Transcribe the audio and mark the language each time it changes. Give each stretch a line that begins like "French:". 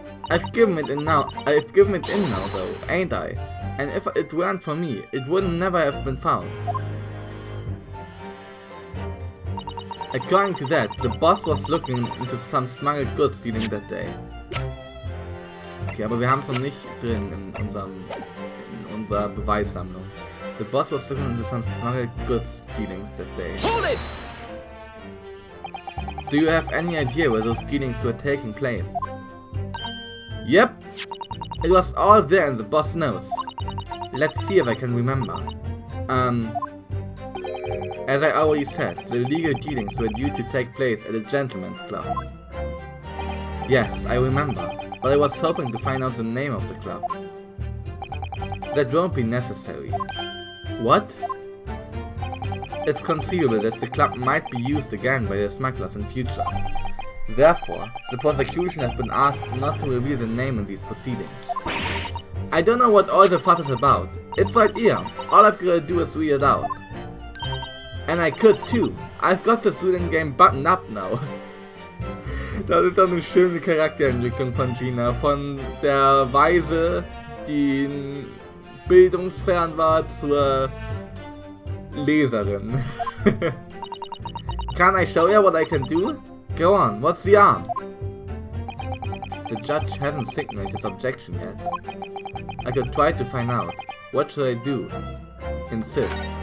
English: I've given it in now though, ain't I? And if it weren't for me, it would never have been found. According to that, the boss was looking into some smuggled goods dealing that day.
German: Okay, aber wir haben es noch nicht drin in unserer Beweissammlung.
English: The boss was looking into some smuggled goods dealings that day. Hold it! Do you have any idea where those dealings were taking place? Yep, it was all there in the boss notes. Let's see if I can remember. As I already said, the illegal dealings were due to take place at a gentleman's club. Yes, I remember, but I was hoping to find out the name of the club. That won't be necessary. What? It's conceivable that the club might be used again by the smugglers in future. Therefore, the prosecution has been asked not to reveal the name in these proceedings. I don't know what all the fuss is about. It's right here. All I've got to do is read it out. And I could too. I've got this reading game buttoned up now.
German: Das ist doch eine schöne Charakterentwicklung von Gina. Von der Weise, die bildungsfern war, zur Leserin.
English: Can I show you what I can do? Go on, what's the arm? The judge hasn't signaled his objection yet. I could try to find out. What should I do? Insist.